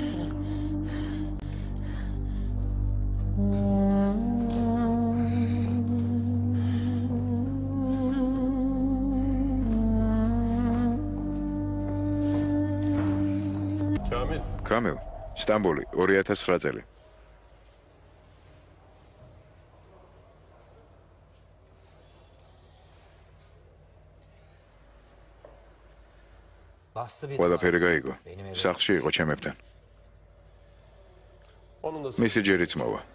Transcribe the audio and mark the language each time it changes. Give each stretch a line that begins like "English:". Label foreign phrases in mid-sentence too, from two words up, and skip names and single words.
Georgian: Kamil. კამილ, სტამბოლი 2009 წელი.
Turkish: Bastı bir.
Georgian: ყველაფერი გაიგო. სახლში იყო ჩემებთან.
Turkish: Onun da
Georgian: მისი ჯერიც მოვა.